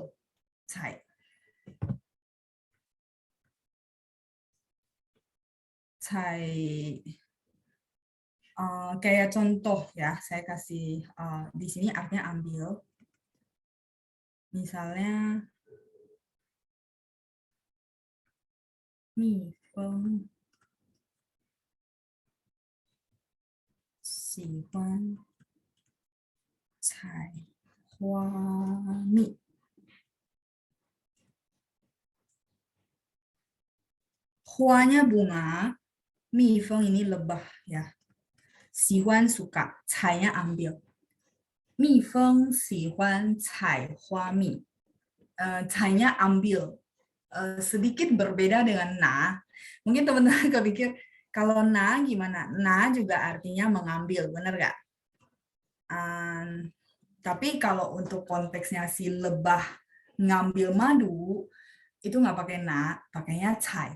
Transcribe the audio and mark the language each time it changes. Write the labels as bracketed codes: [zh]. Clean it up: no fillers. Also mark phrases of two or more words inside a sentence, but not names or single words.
[zh] Cai. Cai. [id] Kayak contoh ya, saya kasih di sini artinya ambil. Misalnya, [zh] 蜜蜂喜欢采花蜜。 [id] Huanya bunga, mi feng ini lebah ya. 喜欢 suka, 采nya ambil. [zh] 蜜蜂喜欢采花蜜. [id] 采nya ambil. Sedikit berbeda dengan na. Mungkin teman-teman kepikir kalau na gimana? Na juga artinya mengambil, benar nggak? Tapi kalau untuk konteksnya si lebah ngambil madu, itu nggak pakai na, pakainya cai.